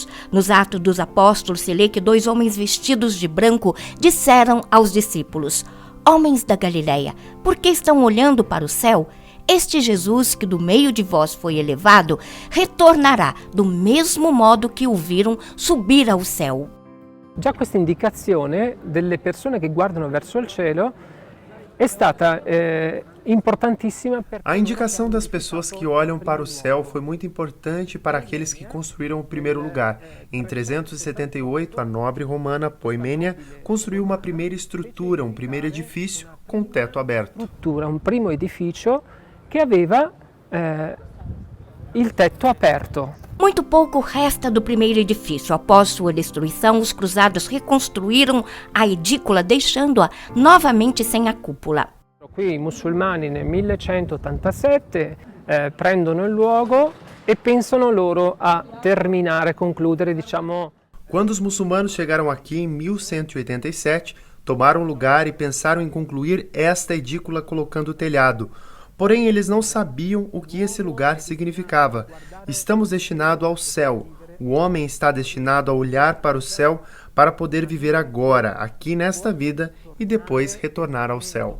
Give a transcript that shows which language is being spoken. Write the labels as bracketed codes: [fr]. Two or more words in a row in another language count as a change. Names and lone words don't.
[pt] Nos Atos dos Apóstolos se lê que 2 homens vestidos de branco disseram aos discípulos: "Homens da Galileia, por que estão olhando para o céu? Este Jesus que do meio de vós foi elevado, retornará do mesmo modo que o viram subir ao céu." [it] Già questa indicazione delle persone che guardano verso il cielo é stata importantíssima. [pt] A indicação das pessoas que olham para o céu foi muito importante para aqueles que construíram o primeiro lugar. Em 378, a nobre romana Poimênia construiu uma primeira estrutura, um primeiro edifício com teto aberto. [it] Um primo edifício que aveva il tetto aperto. [pt] Muito pouco resta do primeiro edifício. Após sua destruição, os cruzados reconstruíram a edícula, deixando-a novamente sem a cúpula. [it] Qui i musulmani nel 1187 prendono il luogo e pensano loro a terminare, concludere, diciamo. [pt] Quando os muçulmanos chegaram aqui em 1187, tomaram lugar e pensaram em concluir esta edícula colocando o telhado. Porém, eles não sabiam o que esse lugar significava. Estamos destinados ao céu. O homem está destinado a olhar para o céu para poder viver agora, aqui nesta vida, e depois retornar ao céu.